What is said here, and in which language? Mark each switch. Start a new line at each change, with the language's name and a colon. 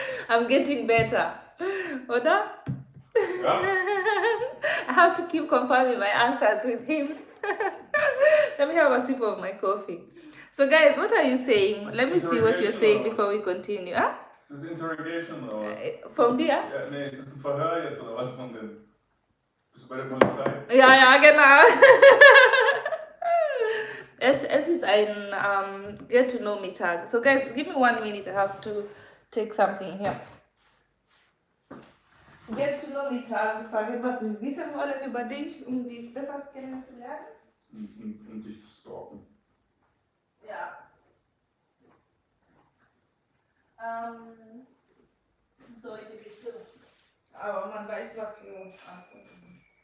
English: I'm getting better. Oda? I have to keep confirming my answers with him. Let me have a sip of my coffee. So, guys, what are you saying? Let me see what you're saying before we continue. Huh?
German: Ist das Interrogation oder? From dir? Ja, nee, ist das ein Verhör jetzt oder was von denn? Bist du bei der Polizei? Ja, genau. Es ist ein Get to Know Me Tag.
English: So, guys, give me 1 minute. I have to take something here. Get to Know Me Tag.
German: Ich frage, was Sie wissen wollen über dich, um dich besser kennenzulernen. Um dich zu stalken. Ja. So in die Richtung. Aber man weiß, was für Antworten.